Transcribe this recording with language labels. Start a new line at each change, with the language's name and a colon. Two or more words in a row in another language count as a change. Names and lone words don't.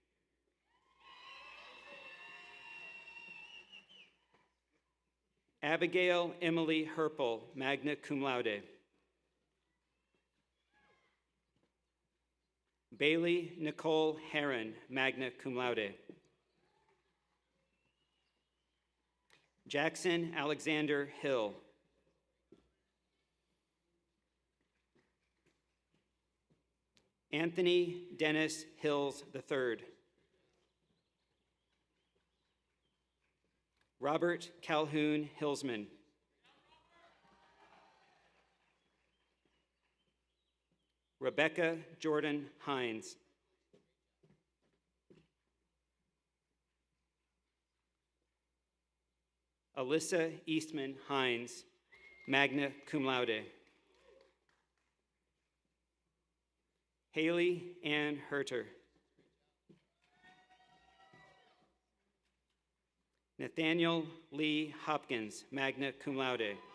English: Abigail Emily Herpel,
Latin: magna cum laude.
English: Bailey Nicole Heron,
Latin: magna cum laude.
English: Jackson Alexander Hill. Anthony Dennis Hills III. Robert Calhoun Hillsman. Rebecca Jordan Hines. Alyssa Eastman Hines,
Latin: magna cum laude.
English: Haley Ann Herter. Nathaniel Lee Hopkins,
Latin: magna cum laude.